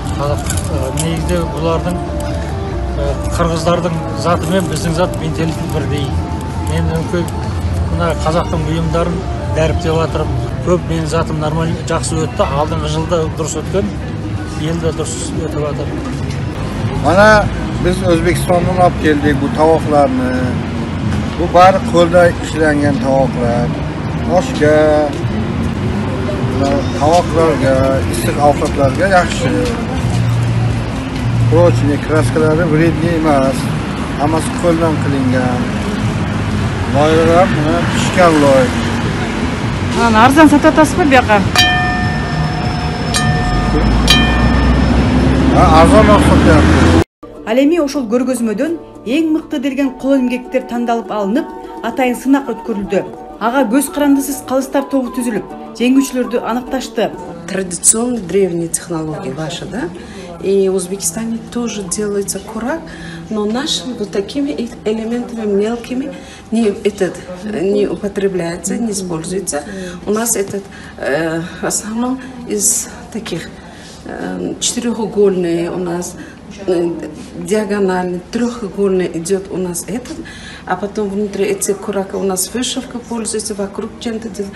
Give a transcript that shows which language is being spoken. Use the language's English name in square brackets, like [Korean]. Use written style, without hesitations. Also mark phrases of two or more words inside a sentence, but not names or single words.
[Kyrgyz] Негизде булардын кыргыздардын заты менен биздин зат менталитет бирдей. Мен мына казактын буюмдарын дариптеп атырмын. Көп менин затым нормаль жакшы өттү. Алдыңкы жылда дурус өткөн, быйыл дурус өтүп атыр. [Uzbek] Mana biz O'zbekistondan olib keldik bu tovoqlarni. Bu bari qo'lda ishlangan tovoqlar. Oshga, tovoqlarga, issiq ovqatlarga yaxshi. Prochniy kraskalari vredni emas. Hammasi qo'ldan qilingan. Loylar mana pishgan loy. Ana arzon sotatasizmi bu yoqqa? Arzon sotyapti. [Kyrgyz] Ал эми ошол көргөзмөдөн эң мыкты делген кол эмгектер тандалып алынып, атайын сынак өткөрүлдү. Ага көз карандысыз калыстар тобу түзүлүп, жеңүүчүлөрдү аныкташты. [Russian] Традиционные древние технологии ваши, да? И в Узбекистане тоже делается курак, но нашими вот такими элементами мелкими не употребляется, не используется. У нас этот в основном из таких четырехугольные у нас, диагональный, трехугольный идет у нас этот, а потом внутри этих курака у нас вышивка пользуется, вокруг чем-то делать.